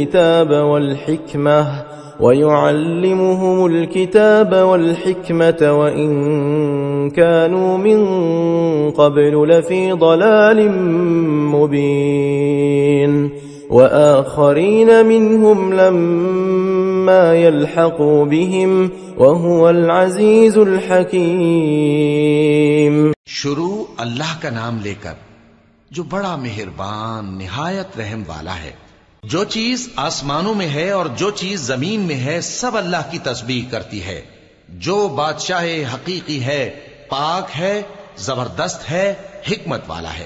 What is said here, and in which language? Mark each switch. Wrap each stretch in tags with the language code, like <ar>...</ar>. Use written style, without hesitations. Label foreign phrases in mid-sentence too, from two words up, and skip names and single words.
<ar>كتاب والحكمة وإن كانوا من قبل لفي ضلال مبين وآخرين منهم لما يلحقوا بهم وهو العزيز الحكيم.</ar> <ur>شروع اللہ کا نام لے کر جو بڑا مہربان نہایت رحم والا ہے. جو چیز آسمانوں میں ہے اور جو چیز زمین میں ہے سب اللہ کی تسبیح کرتی ہے. جو بادشاہ حقیقی ہے، پاک ہے، زبردست ہے، حکمت والا ہے.</ur>